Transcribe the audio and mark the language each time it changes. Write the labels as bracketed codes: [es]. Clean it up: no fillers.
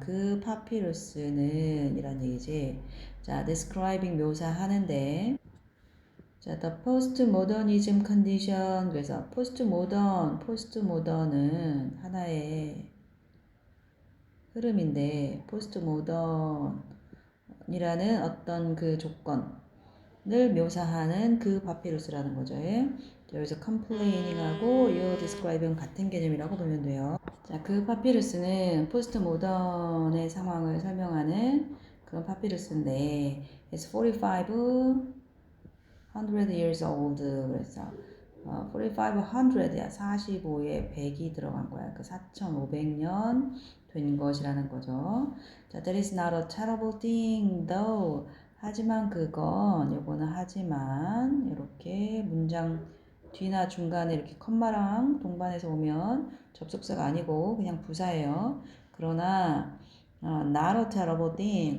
[ko] 그 파피루스는 이란 얘기지. [en] 자, describing [ko] 묘사하는데 [en] 자, the postmodernism condition. [ko] 그래서 postmodern은 하나의 흐름인데 postmodern이라는 어떤 그 조건을 묘사하는 그 파피루스라는 거죠. 여기서 complaining-하고 [en] you're describing [ko] 같은 개념이라고 보면 돼요. 자, 그 파피루스는 포스트모던의 상황을 설명하는 그런 파피루스인데 [en] it's 4,500 years old. [ko] 그래서 4,500야 45에 100이 들어간 거야. 그 4,500년 된 것이라는 거죠. [en] 자, that is not a terrible thing though. [ko] 하지만 요거는 하지만 이렇게 문장 뒤나 중간에 이렇게 컴마랑 동반해서 오면 접속사가 아니고 그냥 부사예요. 그러나 [en] not a terrible thing.